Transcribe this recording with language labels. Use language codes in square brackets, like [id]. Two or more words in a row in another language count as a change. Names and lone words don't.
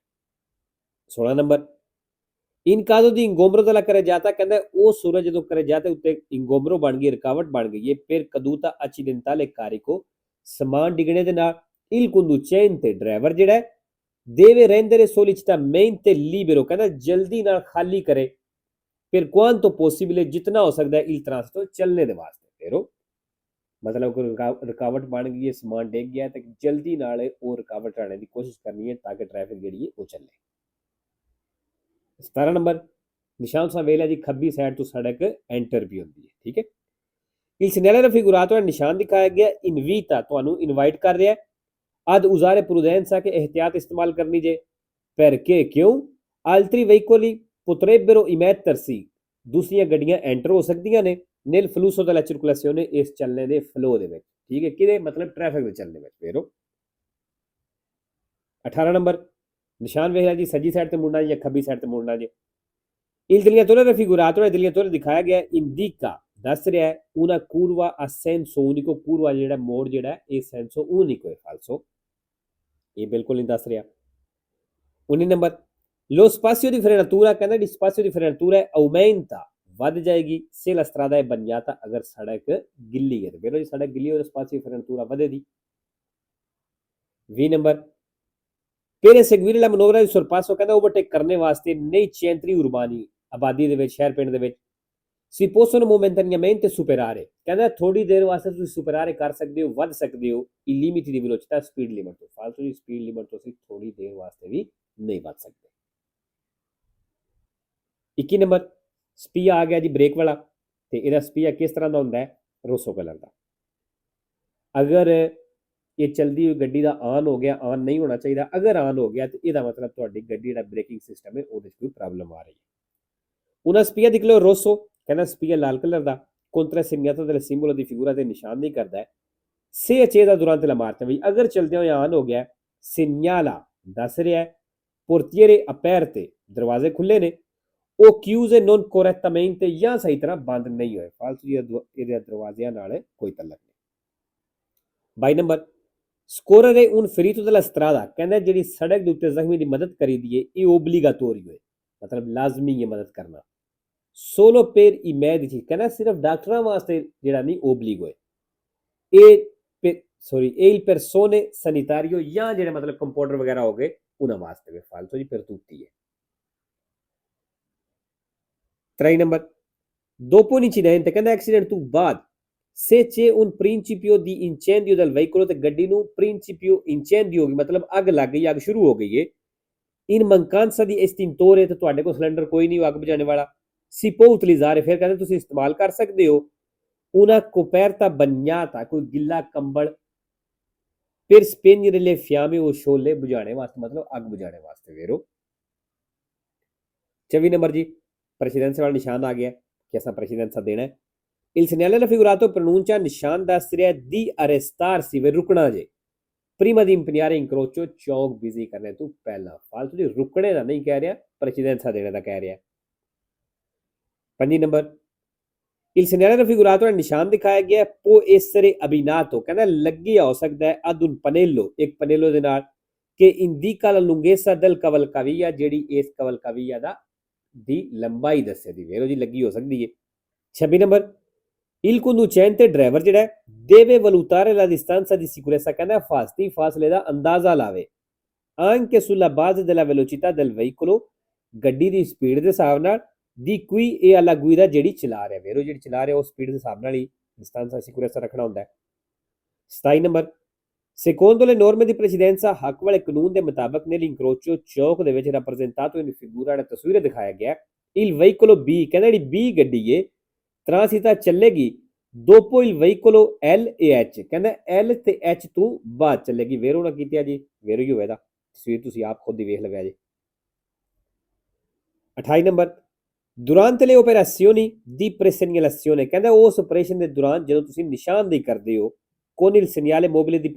[pa] 16 ਨੰਬਰ [it] in caso di ingombro della carreggiata, [pa] ਕਹਿੰਦਾ ਉਹ ਸੂਰਜ ਜਦੋਂ carreggiata ਉੱਤੇ ingombro ਬਣ ਗਈ, ਰੁਕਾਵਟ ਬਣ ਗਈ ਹੈ, [it] per caduta accidentale carico, [pa] ਸਮਾਨ ਡਿੱਗਣੇ ਦੇ ਨਾਲ, [it] il conducente [pa] ਡਰਾਈਵਰ ਜਿਹੜਾ [it] deve rendere sollecitamente libero, [pa] ਕਹਿੰਦਾ ਜਲਦੀ ਨਾਲ ਖਾਲੀ ਕਰੇ, [it] per quanto possibile, [pa] ਜਿਤਨਾ ਹੋ ਸਕਦਾ [it] il transito, [pa] ਚੱਲਣੇ ਦੇ ਵਾਸਤੇ। ਫੇਰੋ ਮਤਲਬ ਕੋਈ ਰੁਕਾਵਟ ਬਣ ਗਈ ਹੈ, ਸਮਾਨ ਡਿੱਗ ਗਿਆ, ਤੇ ਜਲਦੀ ਨਾਲ ਉਹ ਰੁਕਾਵਟ ਹਟਾਉਣ ਦੀ ਕੋਸ਼ਿਸ਼ ਕਰਨੀ ਹੈ ਤਾਂ ਕਿ ਟ੍ਰੈਫਿਕ ਜਿਹੜੀ ਹੈ ਉਹ ਚੱਲੇ। 17 ਨੰਬਰ ਨਿਸ਼ਾਨ ਸਾਂ ਵੇਖ ਲਿਆ ਜੀ, ਖੱਬੀ ਸਾਈਡ ਤੋਂ ਸੜਕ ਐਂਟਰ ਵੀ ਹੁੰਦੀ ਹੈ। ਠੀਕ ਹੈ। [it] il segnale raffigurato, [pa] ਨਿਸ਼ਾਨ ਦਿਖਾਇਆ ਗਿਆ invita, ਤੁਹਾਨੂੰ ਇਨਵਾਈਟ ਕਰ ਰਿਹਾ, [it] ad usare prudenza, [pa] ਕਿ ਇਹਤਿਆਤ ਇਸਤੇਮਾਲ ਕਰਨੀ ਜੇ, [it] perché, ਕਿਉਂ, altri veicoli potrebbero immettersi, [pa] ਦੂਸਰੀਆਂ ਗੱਡੀਆਂ ਐਂਟਰ ਹੋ ਸਕਦੀਆਂ ਨੇ, [it] nel flusso della circolazione, [pa] ਇਸ ਚੱਲਣੇ ਦੇ ਫਲੋ ਦੇ ਵਿੱਚ। ਠੀਕ ਹੈ। ਕਿਹਦੇ ਮਤਲਬ ਟ੍ਰੈਫਿਕ ਦੇ ਚੱਲਣੇ ਵਿੱਚ। ਫੇਰੋ 18 ਨੰਬਰ ਨਿਸ਼ਾਨ ਵੇਖ ਲਿਆ ਜੀ, ਸੱਜੀ ਸਾਈਡ ਤੇ ਮੁੜਨਾ ਜਾਂ ਖੱਬੀ ਸਾਈਡ ਤੇ ਮੁੜਨਾ ਜੀ। [it] il digliatore raffigurato, [pa] ਇਹ digliatore ਦਿਖਾਇਆ ਗਿਆ indica, ਦੱਸ ਰਿਹਾ ਹੈ [it] una curva a senso unico, [pa] curva ਜਿਹੜਾ ਮੋੜ ਜਿਹੜਾ ਇਹ [it] senso unico [pa] ਹੈ। ਫਾਲਸੋ ਇਹ ਬਿਲਕੁਲ ਨਹੀਂ ਦੱਸ ਰਿਹਾ। 19 ਨੰਬਰ [it] lo spazio di frenatura, [pa] ਕਹਿੰਦਾ ਜਿਹੜੀ [it] spazio di frenatura aumenta, [pa] ਵੱਧ ਜਾਏਗੀ, [it] se la strada è bagnata, [pa] ਅਗਰ ਸੜਕ ਗਿੱਲੀ ਹੈ। ਵੇਖੋ ਜੀ, ਸੜਕ ਗਿੱਲੀ ਹੋਵੇ ਤਾਂ [it] spazio di frenatura ਵਧੇਗੀ। 20 ਨੰਬਰ per eseguire la manovra di sorpasso, [pa] ਕਹਿੰਦਾ ਓਵਰਟੇਕ ਕਰਨੇ ਵਾਸਤੇ, [it] nei centri urbani, [pa] ਆਬਾਦੀ ਦੇ ਵਿੱਚ, ਸ਼ਹਿਰ ਪਿੰਡ ਦੇ ਵਿੱਚ, [it] si possono momentaneamente superare, [pa] ਕਹਿੰਦਾ ਥੋੜੀ ਦੇਰ ਵਾਸਤੇ ਤੁਸੀਂ ਸੁਪਰਾਰੇ ਕਰ ਸਕਦੇ ਹੋ, ਵੱਧ ਸਕਦੇ ਹੋ [it] i limiti di velocità, [pa] ਸਪੀਡ ਲਿਮਟ ਤੋਂ। ਫਾਲਤੂ ਦੀ ਸਪੀਡ ਲਿਮਟ ਤੋਂ ਅਸੀਂ ਥੋੜੀ ਦੇਰ ਵਾਸਤੇ ਵੀ ਨਹੀਂ ਵੱਧ ਸਕਦੇ। 21 ਨੰਬਰ ਸਪੀਆ ਆ ਗਿਆ ਜੀ, ਬ੍ਰੇਕ ਵਾਲਾ, ਤੇ ਇਹਦਾ ਸਪੀਆ ਕਿਸ ਤਰ੍ਹਾਂ ਦਾ ਹੁੰਦਾ ਹੈ, ਰੋਸੋ ਕਲਰ ਦਾ। ਅਗਰ ਇਹ ਚਲਦੀ ਹੋਈ ਗੱਡੀ ਦਾ ਆਨ ਹੋ ਗਿਆ, ਆਨ ਨਹੀਂ ਹੋਣਾ ਚਾਹੀਦਾ, ਅਗਰ ਆਨ ਹੋ ਗਿਆ ਤੇ ਇਹਦਾ ਮਤਲਬ ਤੁਹਾਡੀ ਗੱਡੀ ਦਾ ਬ੍ਰੇਕਿੰਗ ਸਿਸਟਮ ਹੈ ਉਹਦੇ 'ਚ ਕੋਈ ਪ੍ਰੋਬਲਮ ਆ ਰਹੀ ਹੈ। ਉਹਨਾਂ ਸਪੀਆ ਦੇਖ ਲਓ, ਰੋਸੋ, ਕਹਿੰਦਾ ਸਪੀਆ ਲਾਲ ਕਲਰ ਦਾ, [it] contra segnato del simbolo di figura, [pa] ਤੇ ਨਿਸ਼ਾਨ ਨਹੀਂ ਕਰਦਾ ਹੈ। [it] se accesa durante la marcia, [pa] ਵੀ ਅਗਰ ਚਲਦਿਆਂ ਹੋਏ ਆਨ ਹੋ ਗਿਆ, segnala, ਦੱਸ ਰਿਹਾ ਹੈ, [it] portiere aperte, [pa] ਦਰਵਾਜ਼ੇ ਖੁੱਲੇ ਨੇ, ਉਹ [it] chiuse non correttamente [pa] ਜਾਂ ਸਹੀ ਤਰ੍ਹਾਂ ਬੰਦ ਨਹੀਂ ਹੋਏ। ਫਾਲਤੂ ਇਹਦੇ ਦਰਵਾਜ਼ਿਆਂ ਨਾਲ ਕੋਈ ਤਲਕ ਨਹੀਂ। [it] 22 ਨੰਬਰ scorrere un ferito della strada, [pa] ਕਹਿੰਦਾ ਜਿਹੜੀ ਸੜਕ ਦੇ ਉੱਤੇ ਜ਼ਖਮੀ ਦੀ ਮਦਦ ਕਰੀ ਦੀਏ ਇਹ obligatorio ਹੈ, ਮਤਲਬ ਲਾਜ਼ਮੀ ਹੈ ਮਦਦ ਕਰਨਾ। [it] solo per i medici, [pa] ਕਹਿੰਦਾ ਸਿਰਫ ਡਾਕਟਰਾਂ ਵਾਸਤੇ ਜਿਹੜਾ ਨਹੀਂ obbligo ਹੈ। ਇਹ [it] il persone sanitario [pa] ਜਾਂ ਜਿਹੜੇ ਮਤਲਬ ਕੰਪਾਊਂਡਰ ਵਗੈਰਾ ਹੋ ਗਏ ਉਹਨਾਂ ਵਾਸਤੇ ਵੀ ਫਾਲਤੂ ਜੀ pertutti ਹੈ। [it] 3 ਨੰਬਰ dopo un incidente, [pa] ਕਹਿੰਦਾ ਐਕਸੀਡੈਂਟ ਤੋਂ ਬਾਅਦ [it] se c'è un principio di incendio del veicolo [pa] ਤੇ ਗੱਡੀ ਨੂੰ [it] principio incendio [pa] ਹੋ ਗਈ ਮਤਲਬ ਅੱਗ ਲੱਗ ਗਈ, ਅੱਗ ਸ਼ੁਰੂ ਹੋ ਗਈ ਹੈ। [it] in mancanza di estintore, [pa] ਤੇ ਤੁਹਾਡੇ ਕੋਲ ਸਿਲੰਡਰ ਕੋਈ ਨਹੀਂ ਅੱਗ ਬੁਝਾਉਣ ਵਾਲਾ, [it] si può utilizzare, [pa] ਫਿਰ ਕਹਿੰਦੇ ਤੁਸੀਂ ਇਸਤੇਮਾਲ ਕਰ ਸਕਦੇ ਹੋ [it] una coperta bagnata, [pa] ਕੋਈ ਗਿੱਲਾ ਕੰਬਲ [it] per spegnere le fiamme, [pa] ਉਹ ਸ਼ੋਲੇ ਬੁਝਾਉਣੇ ਵਾਸਤੇ ਮਤਲਬ ਅੱਗ ਬੁਝਾਉਣੇ ਵਾਸਤੇ ਵੇਰੋ। 24 ਨੰਬਰ ਜੀ ਪ੍ਰੈਸੀਡੈਂਸ ਵਾਲਾ ਨਿਸ਼ਾਨ ਆ ਗਿਆ ਕਿ ਅਸਾਂ ਪ੍ਰੈਸੀਡੈਂਸ ਦੇਣਾ ਹੈ। [it] Il segnale raffigurato pronuncia [pa] ਨਿਸ਼ਾਨ ਦੱਸ ਰਿਹਾ [it] di arrestarsi, [pa] ਵੇ ਰੁਕਣਾ ਜੇ [it] prima di impegnare incrocio, [pa] ਚੌਕ ਬਿਜ਼ੀ ਕਰਨੇ ਤੋਂ ਪਹਿਲਾਂ। ਫਾਲਤੂ ਦੀ ਰੁਕਣੇ ਦਾ ਨਹੀਂ ਕਹਿ ਰਿਹਾ, ਪ੍ਰੈਸੀਡੈਂਸ ਦੇਣੇ ਦਾ ਕਹਿ ਰਿਹਾ। [it] 5 ਨੰਬਰ il segnale raffigurato [pa] ਨਿਸ਼ਾਨ ਦਿਖਾਇਆ ਗਿਆ [it] può essere abbinato, [pa] ਕਹਿੰਦਾ ਲੱਗਿਆ ਹੋ ਸਕਦਾ ਹੈ [it] ad un pannello, [pa] ਇੱਕ ਪਨੇਲੋ ਦੇ ਨਾਲ ਕਿ [it] indica la lunghezza del cavalcavia, [pa] ਜਿਹੜੀ ਇਸ cavalcavia ਦੀ ਲੰਬਾਈ ਦੱਸੇ ਦੀ ਵੇਰੋ ਜੀ ਲੱਗੀ ਹੋ ਸਕਦੀ ਹੈ। [it] 26 ਨੰਬਰ il conducente, [pa] ਡਰਾਈਵਰ ਜਿਹੜਾ [it] deve valutare la distanza di sicurezza, [pa] ਕਹਿੰਦਾ ਫਾਸਲੇ ਦਾ ਅੰਦਾਜ਼ਾ ਲਾਵੇ [it] anche sulla base della velocità del veicolo, [pa] ਗੱਡੀ ਦੀ ਸਪੀਡ ਦੇ ਹਿਸਾਬ ਨਾਲ [it] di cui e alla guida, [pa] ਜਿਹੜੀ ਚਲਾ ਰਿਹਾ ਵੇਰੋ ਜਿਹੜੀ ਚਲਾ ਰਿਹਾ ਉਹ ਸਪੀਡ ਦੇ ਹਿਸਾਬ ਨਾਲ ਹੀ [it] distanza sicurezza [pa] ਰੱਖਣਾ ਹੁੰਦਾ ਹੈ। [it] 27 ਨੰਬਰ secondo le norme di precedenza, [pa] ਹੱਕ ਵਾਲੇ ਕਾਨੂੰਨ ਦੇ ਮੁਤਾਬਕ nell'incrocio, ਚੌਕ ਦੇ ਵਿੱਚ [it] rappresentato in figura [pa] ਵਾਲਾ ਤਸਵੀਰ ਦਿਖਾਇਆ ਗਿਆ [it] il veicolo B, [pa] ਕਹਿੰਦਾ ਜਿਹੜੀ B ਗੱਡੀ ਏ transita ਚੱਲੇਗੀ [it] dopo il veicolo L e H, [pa] ਕਹਿੰਦਾ L ਤੇ H ਤੋਂ ਬਾਅਦ ਚੱਲੇਗੀ ਵੇਰੋ ਨਾ ਕੀਤਾ ਜੀ ਵੇਰੋ ਹੀ ਹੋਵੇਗਾ, ਤਸਵੀਰ ਤੁਸੀਂ ਆਪ ਖੁਦ ਹੀ ਵੇਖ ਲਵਿਆ ਜੀ। [it] 28 ਨੰਬਰ durante le operazioni di presegnalazione, [pa] ਕਹਿੰਦਾ ਉਸ ਆਪਰੇਸ਼ਨ ਦੇ ਦੌਰਾਨ ਜਦੋਂ ਤੁਸੀਂ ਨਿਸ਼ਾਨਦੇਹੀ ਕਰਦੇ ਹੋ [it] con il segnale mobile di